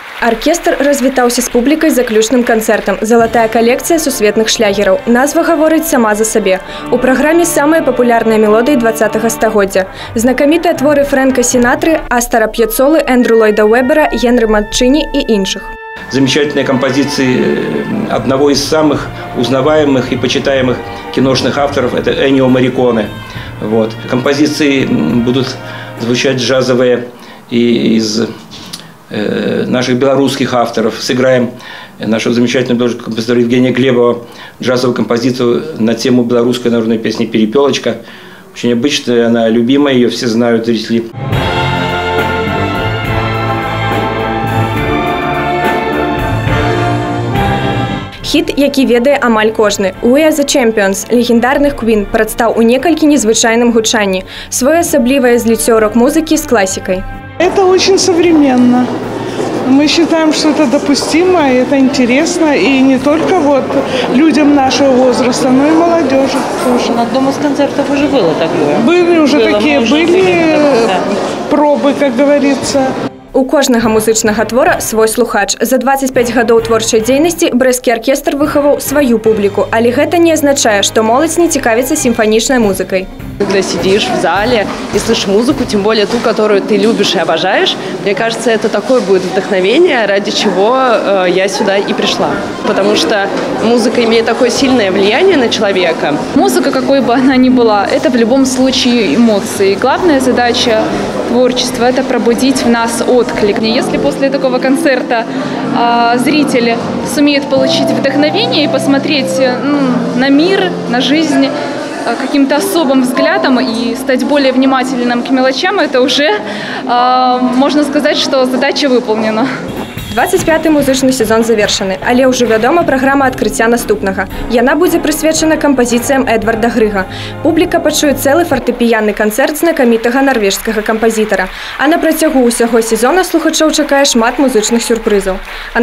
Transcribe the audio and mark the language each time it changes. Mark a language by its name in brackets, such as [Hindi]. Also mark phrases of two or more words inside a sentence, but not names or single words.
[Belarusian] Аркестр развітаўся з публікай заключным канцэртам. Залатая калекцыя сусветных шлягераў. Назва гаворыць сама за сабе. У праграме самыя папулярныя мелодыі 20-го стагоддзя. Знакамітыя творы Фрэнка Сінатры, Астора П'яцолы, Эндрю Ллойда Уэбера, Генри Манчини и іншых. [Russian] Замечательные композиции одного из самых узнаваемых и почитаемых киношных авторов – это Эннио Морриконе. Вот. Композиции будут звучать джазовые и из наших белорусских авторов. Сыграем нашего замечательного композитора Евгения Глебова джазовую композицию на тему белорусской народной песни «Перепелочка». Очень обычная, она любимая, ее все знают зрители. [Belarusian] Хіт, які ведае амаль кожны. «We are the champions» легендарных Queen прадстаў у некалькі незвычайным гучанні. Своеасаблівае зліццё рок-музыкі з классикой. [Russian] Это очень современно. Мы считаем, что это допустимо, и это интересно, и не только вот людям нашего возраста, но и молодежи тоже. На одном из концертов уже было такое. Были уже такие пробы, как говорится. У кожнага музычнага твора свой слухач. За 25 гадоў творчай дзейнасці брэсцкі аркестр выхаваў сваю публіку, але гэта не азначае, што моладзь не цікавіцца сімфанічнай музыкай. Когда сидишь в зале и слышишь музыку, тем более ту, которую ты любишь и обожаешь, мне кажется, это такое будет вдохновение, ради чего я сюда и пришла. Потому что музыка имеет такое сильное влияние на человека. Музыка, какой бы она ни была, это в любом случае эмоции. Главная задача творчества – это пробудить в нас отклик. Если после такого концерта зрители сумеют получить вдохновение и посмотреть на мир, на жизнь каким-то особым взглядом и стать более внимательным к мелочам, это уже можно сказать, что задача выполнена. [Belarusian] 25-й музычны сезон завершаны, але ўжо вядома праграма адкрыцця наступнага. Яна будзе прысвечана кампазіцыям Эдварда Грыга. Публіка пачуе цэлы фартэпіянны канцэрт знакамітага нарвежскага кампазітара. А на працягу ўсяго сезона слухачоў чакае шмат музычных сюрпрызаў.